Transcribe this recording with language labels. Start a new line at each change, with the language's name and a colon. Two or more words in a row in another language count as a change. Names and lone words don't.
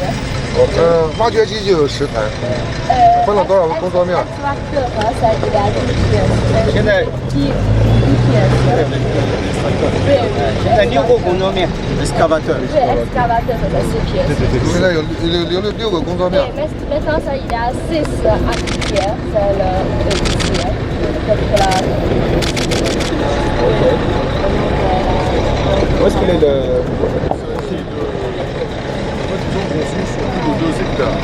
Chinese: 挖掘机就有10台，分了多少个工作面？现在现在6个工作面 excavateur。对 excavateur的4 pièces。现在有6个工作面。
French: Maintenant, ça, il y a 6 entières, c'est Où est-ce qu'il est le... Surtout de 2 hectares.